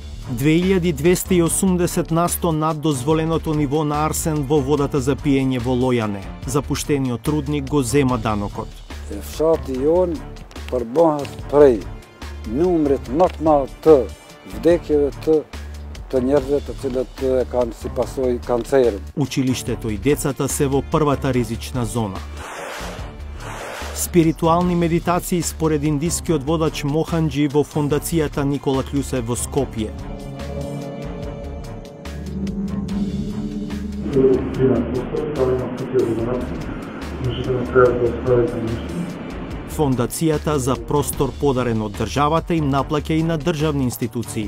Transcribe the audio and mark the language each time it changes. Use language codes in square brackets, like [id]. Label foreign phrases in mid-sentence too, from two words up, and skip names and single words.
[mk] 2280 на 100 над дозволеното ниво на арсен во водата за пиење во Лојане. Запуштениот рудник го зема данокот. [sq] Fshati jon përbohet prej numrit më të madh të vdekjeve të njerëzve të cilët e kanë si pasojë kancerin. [mk] Училиштето и децата се во првата ризична зона. Спиритуални медитации според индискиот водач Моханджи во фондацијата Никола Клюсев во Скопје. Фондацијата за простор подарен од државата им наплаќа и на државни институции.